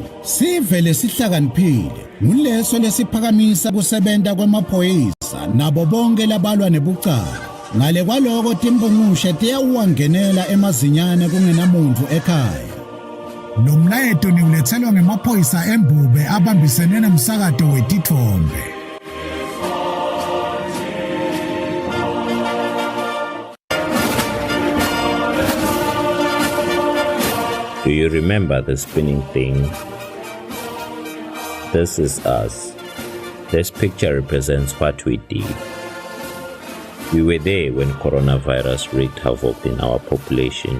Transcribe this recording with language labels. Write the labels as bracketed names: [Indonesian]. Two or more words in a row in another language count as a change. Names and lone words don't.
[Swati] Sivele sihlakaniphile nguleso lesiphakamisa kusebenta kwemaphoyisa nabo bonke labalwa nebucala. Ngale kwaloko timbungushe tiyawuwangenela emazinyane kungenamuntu ekhaya. Lo mlayeto niulethelwa ngemaphoyisa embube abambisene nomsakato wetithombe. [English] Do you remember the spinning thing? This is us. This picture represents what we did. We were there when coronavirus wreaked havoc in our population.